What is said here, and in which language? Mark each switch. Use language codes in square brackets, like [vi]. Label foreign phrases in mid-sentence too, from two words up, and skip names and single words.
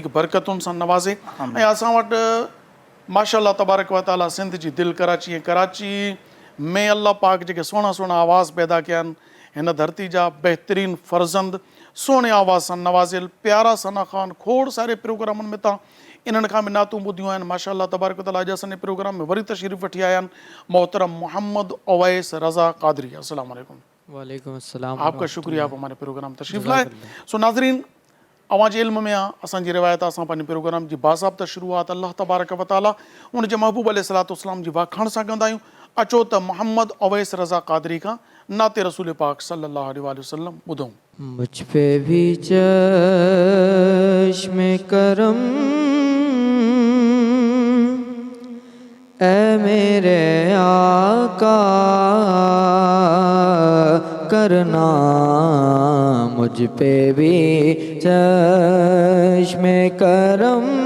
[sd] برکتن سے نوازے اساں وٹ [ar] ماشاء اللہ تبارک و تعالیٰ [sd] سندھ جی دل کراچی کراچی میں اللہ پاک جے سونا سونا آواز پیدا کیا ہن دھرتی جا بہترین فرزند سونے آواز سے نوازل پیارا ثنا خان کھوڑ سارے پروگرامن میں تا انہن کھا میں نعتوں بدھیوں ہیں [ar] ماشاء اللہ تبارک و تعالیٰ [sd] اج اساں پروگرام میں وری تشریف وٹھی آیا محترم محمد اویس رضا قادری [ar] السلام علیکم وعلیکم السلام [ur] آپ کا شکریہ آپ ہمارے پروگرام تشریف لائے [sd] سو ناظرین اوان جے علم میں اساں جی روایت اساں پنج پروگرام جی باضابطہ شروعات [ar] اللہ تبارک و تعالیٰ [sd] ان جے محبوب [ar] علیہ الصلوۃ والسلام [sd] جی واکھاڻ سان کندا آहियूं اچو त محمد اویس رضا قادری کا نعت رسول پاک [ar] صلی اللہ علیہ وآلہ وسلم [sd] ॿुधूं [ur] مجھ پہ بھی چشم کرم اے میرے آقا کرنا مجھ پہ بھی چشم کرم